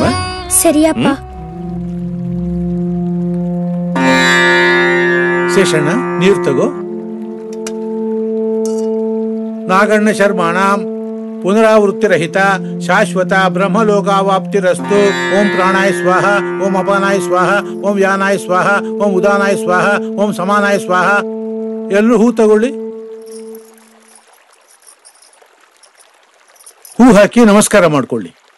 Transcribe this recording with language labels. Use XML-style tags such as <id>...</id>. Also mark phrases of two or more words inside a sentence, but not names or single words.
<kn>ಸರಿಯಪ್ಪ. ಶೇಷಣ್ಣ, ನೀರು ತಗೋ.</kn> <sa>ನಾಗಣ್ಣ ಶರ್ಮಾಣಾಂ ಪುನರಾವೃತ್ತಿರಹಿತ ಶಾಶ್ವತ ಬ್ರಹ್ಮಲೋಕಾವಾಪ್ತಿರಸ್ತು. ಓಂ ಪ್ರಾಣಾಯ ಸ್ವಾಹ, ಓಂ ಅಪಾನಾಯ ಸ್ವಾಹ, ಓಂ ಯಾನಾಯ ಸ್ವಾಹ, ಓಂ ಉದಾನಾಯ ಸ್ವಾಹ, ಓಂ ಸಮಾನಾಯ ಸ್ವಾಹ.</sa> <kn>ಎಲ್ಲರೂ ಹೂ ತಗೊಳ್ಳಿ. ಹೂ ಹಾಕಿ ನಮಸ್ಕಾರ ಮಾಡ್ಕೊಳ್ಳಿ.</kn>